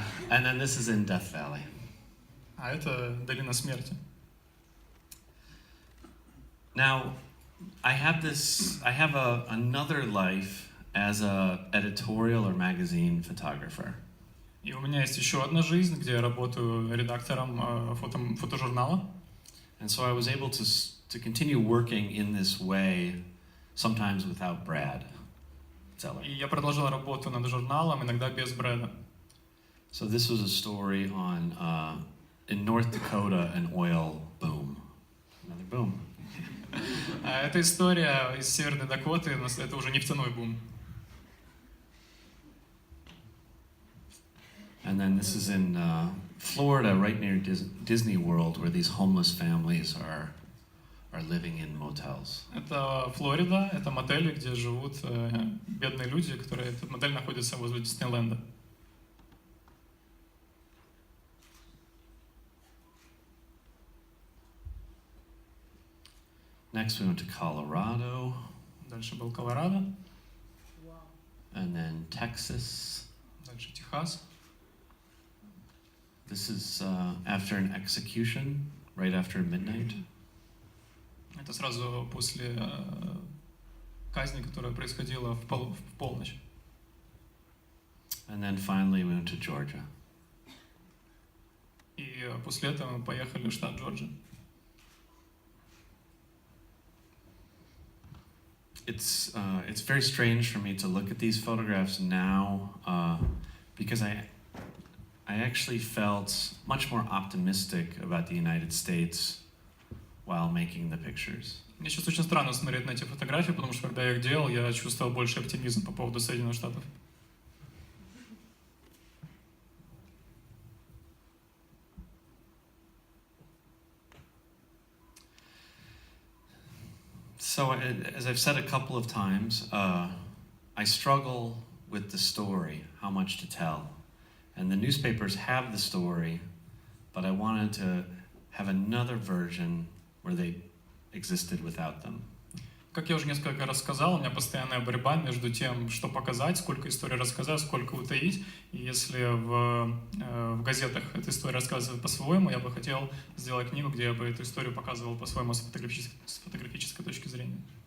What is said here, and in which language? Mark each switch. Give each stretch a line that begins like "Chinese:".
English: And then this is in Death Valley.
Russian: А это долина смерти.
English: Now, I have another life as a editorial or magazine photographer.
Russian: И у меня есть еще одна жизнь, где я работаю редактором фотожурнала.
English: And so I was able to continue working in this way, sometimes without Brad.
Russian: И я продолжал работу над журналом, иногда без Брэда.
English: So this was a story on in North Dakota an oil boom. Another boom.
Russian: Это история из Северной Дакоты, это уже нефтяной бум.
English: And then this is in Florida, right near Disney World, where these homeless families are living in motels.
Russian: Это Флорида, это мотели, где живут бедные люди, этот мотель находится возле Диснейленда.
English: Next we went to Colorado.
Russian: Дальше был Колорадо.
English: And then Texas.
Russian: Дальше Техас.
English: This is after an execution, right after midnight.
Russian: Это сразу после казни, которая происходила в полночь.
English: And then finally we went to Georgia.
Russian: И после этого мы поехали в штат Джорджия.
English: It's very strange for me to look at these photographs now because I actually felt much more optimistic about the United States while making the pictures.
Russian: Мне сейчас очень странно смотреть на эти фотографии, потому что когда я их делал, я чувствовал больше оптимизм по поводу Соединенных Штатов.
English: So, as I've said a couple of times, I struggle with the story, how much to tell. And the newspapers have the story, but I wanted to have another version where they existed without them.
Russian: Как я уже несколько раз сказал, у меня постоянная борьба между тем, что показать, сколько историй рассказать, сколько утаить. И если в газетах эта история рассказывает по-своему, я бы хотел сделать книгу, где я бы эту историю показывал по-своему с фотографической точки зрения.